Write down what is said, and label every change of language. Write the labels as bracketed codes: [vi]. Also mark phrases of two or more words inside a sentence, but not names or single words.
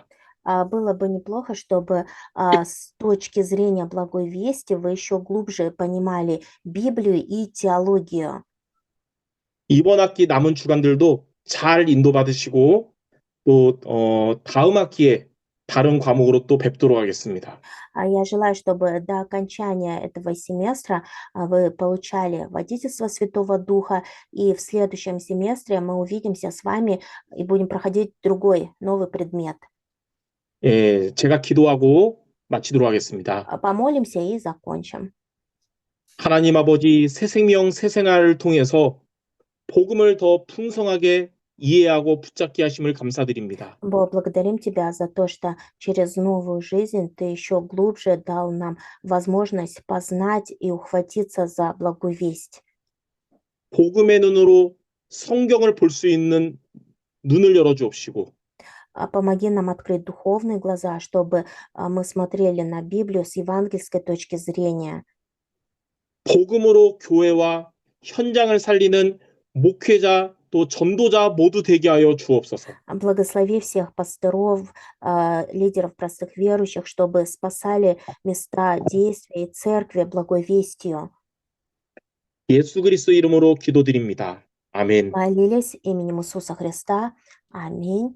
[ru] Было бы неплохо, чтобы с точки зрения благой вести вы еще глубже понимали Библию и теологию. [ko] 이번 학기 남은 주간들도 잘 인도받으시고 또 다음 학기에 다른 과목으로 또 뵙도록 하겠습니다. [ru] Я желаю, чтобы до окончания этого семестра вы получали водительство Святого Духа, и в следующем семестре мы увидимся с вами и будем проходить другой, новый предмет. [ko] 예, 제가 기도하고 마치도록 하겠습니다. [ru] Помолимся и закончим. [ko] 하나님 아버지 새 생명 새 생활을 통해서 복음을 더 풍성하게 이해하고 붙잡게 하심을 감사드립니다. [ru] Бог, благодарим Тебя за то, что через новую жизнь Ты еще глубже дал нам возможность познать и ухватиться за благую весть. [ko] 복음의 눈으로 성경을 볼 수 있는 눈을 열어 주옵시고 [ru] Помоги нам открыть духовные глаза, чтобы мы смотрели на Библию с евангельской точки зрения. [ko] 복음으로 교회와 현장을 살리는 목회자 또 전도자 모두 되게 하여 주옵소서. [ru] Благослови всех пасторов, лидеров простых верующих, чтобы спасали места действия и церкви благой вестью. [ko] 예수 그리스도 이름으로 기도드립니다. 아멘. [ru] Молились именем Иисуса Христа. Аминь.